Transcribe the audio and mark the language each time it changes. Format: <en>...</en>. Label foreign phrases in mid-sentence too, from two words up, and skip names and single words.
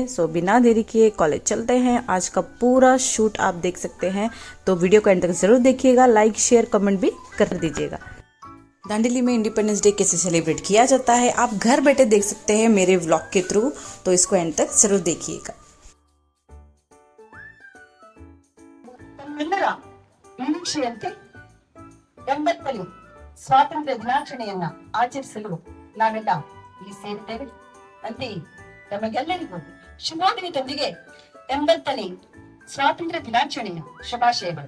<hi>सो बिना देरी किए कॉलेज चलते हैं। आज का पूरा शूट आप देख सकते हैं, तो वीडियो को एंड तक ज़रूर देखिएगा।</hi> <en>like share comment</en> <hi>भी कर दीजिएगा। दांडेली में</hi> <en>independence day</en> <hi>कैसे सेलिब्रेट किया जाता है आप घर बैठे देख सकते हैं मेरे व्लॉग के थ्रू, तो इसको एंड तक जरूर देखिएगा।</hi> <kn>ತಮ್ಮೆಲ್ಲರ ನಿರೀಕ್ಷೆಯಂತೆ 80ನೇ ಸ್ವಾತಂತ್ರ್ಯ ದಿನಾಚರಣೆಯನ್ನ ಆಚರಿಸಲು ನಾವೆಲ್ಲ ಇಲ್ಲಿ ಸೇರಿದ್ದೇವೆ. ಅಂತೆಯೇ ನಮಗೆಲ್ಲರಿಗೂ ಶುಭೋದಯದೊಂದಿಗೆ 80ನೇ ಸ್ವಾತಂತ್ರ್ಯ ದಿನಾಚರಣೆಯ ಶುಭಾಶಯಗಳು.</kn>